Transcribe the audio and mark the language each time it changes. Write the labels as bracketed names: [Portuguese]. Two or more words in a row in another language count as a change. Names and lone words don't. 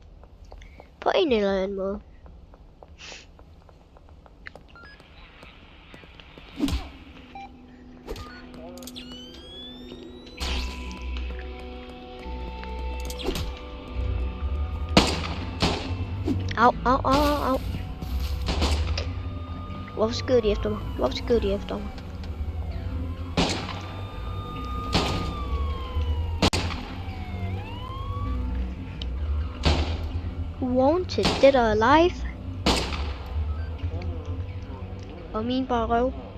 [Danish] På en eller anden måde. Au, au, au, au, au. Hvorfor skyder de efter mig? Hvorfor skyder de efter mig? [English] Wanted, dead or alive. [Danish] Og min bare røv.